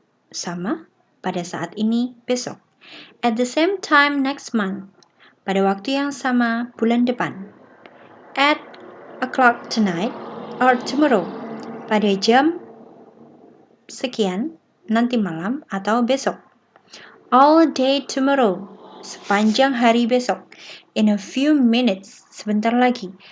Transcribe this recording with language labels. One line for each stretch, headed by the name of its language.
Indonesian: Sama, pada saat ini besok.
English: At the same time next month.
Indonesian: Pada waktu yang sama bulan depan.
English: At o'clock tonight or tomorrow.
Indonesian: Pada jam sekian nanti malam atau besok.
English: All day tomorrow.
Indonesian: sepanjang hari besok.
English: In a few minutes,
Indonesian: sebentar lagi.